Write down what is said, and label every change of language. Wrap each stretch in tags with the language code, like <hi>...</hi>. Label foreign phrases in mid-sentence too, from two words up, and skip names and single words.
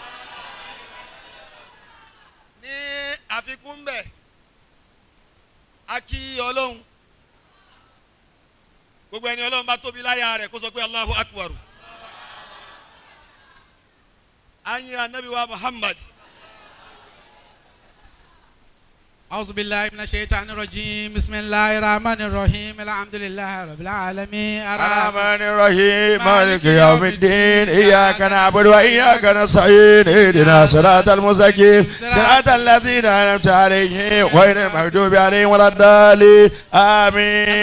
<yo>ní àfikún bẹ́ẹ̀ a kí ọlọ́run gbogbo ẹni ọlọ́run bá tóbi láyà rẹ̀ kó sọ pé</yo> <ar>الله أكبر.</ar> <yo>anyi ànábì wa Muhammad.</yo> <ar>أعوذ بالله من الشيطان الرجيم بسم الله الرحمن الرحيم الحمد لله رب العالمين الرحمن الرحيم مالك يوم الدين إياك نعبد وإياك نستعين اهدنا صراط المستقيم صراط الذين أنعمت عليهم غير المغضوب عليهم ولا الضالين آمين.</ar>